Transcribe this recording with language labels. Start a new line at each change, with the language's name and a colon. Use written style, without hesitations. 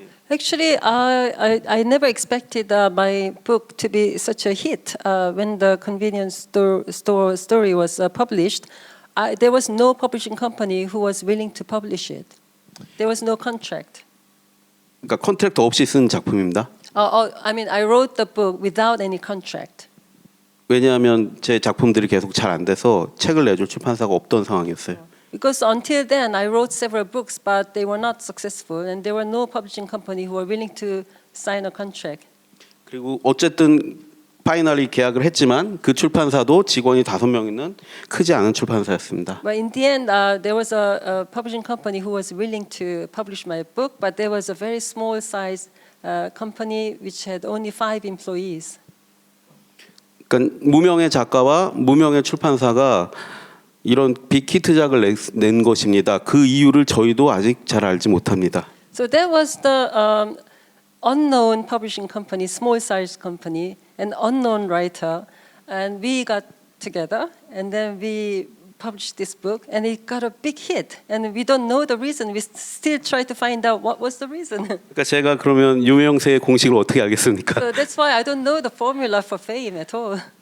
English: Actually, I never expected my book to be such a hit. When the convenience store story was published, there was no publishing company who was willing to publish it. There was no contract.
Korean: 그러니까 컨트랙트 없이 쓴 작품입니다.
English: I mean, I wrote the book without any contract.
Korean: 왜냐하면 제 작품들이 계속 잘 안 돼서 책을 내줄 출판사가 없던 상황이었어요.
English: Because until then, I wrote several books, but they were not successful, and there were no publishing company who were willing to sign a contract.
Korean: 그리고 어쨌든 파이널리 계약을 했지만 그 출판사도 직원이 5명 있는 크지 않은 출판사였습니다.
English: But in the end, there was a publishing company who was willing to publish my book, but there was a very small size company which had only 5 employees.
Korean: 그러니까 무명의 작가와 무명의 출판사가 이런 빅히트작을 낸 것입니다. 그 이유를 저희도 아직 잘 알지 못합니다.
English: So that was the unknown publishing company, small size company, an unknown writer, and we got together, and then we published this book, and it got a big hit. And we don't know the reason. We still try to find out what was the reason.
Korean: 그러니까 제가 그러면 유명세의 공식을 어떻게 알겠습니까?
English: So that's why I don't know the formula for fame at all.